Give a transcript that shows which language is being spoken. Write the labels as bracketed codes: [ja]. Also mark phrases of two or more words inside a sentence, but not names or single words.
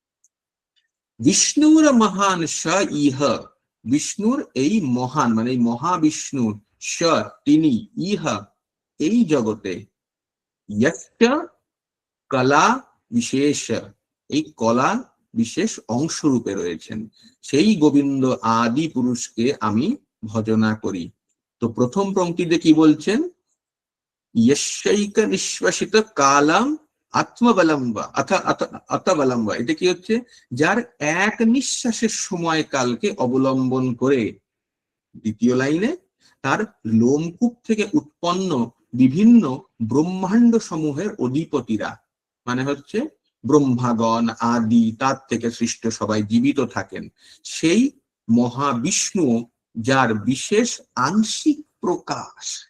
[sa] বিষ্ণুর মহান স ইহ, [bn] বিষ্ণুর এই মহান মানে এই মহাবিষ্ণুর, স তিনি, ইহ এই জগতে, [sa] ইয়স্য কলা বিশেষ, [bn] এই কলা বিশেষ অংশ রূপে রয়েছেন, সেই গোবিন্দ আদি পুরুষকে আমি ভজনা করি। তো প্রথম পংক্তিতে কি বলছেন? [sa] यस्यैक निश्वसित कालम আত্মবলম্বা অথবলম্বা, [bn] এটা কি হচ্ছে? যার এক নিঃশ্বাসের সময়কালকে অবলম্বন করে। দ্বিতীয় লাইনে তার লোমকূপ থেকে উৎপন্ন বিভিন্ন ব্রহ্মাণ্ড সমূহের অধিপতিরা, মানে হচ্ছে ব্রহ্মাগণ আদি, তার থেকে সৃষ্ট সবাই জীবিত থাকেন, সেই মহাবিষ্ণু, যার বিশেষ আংশিক প্রকাশ।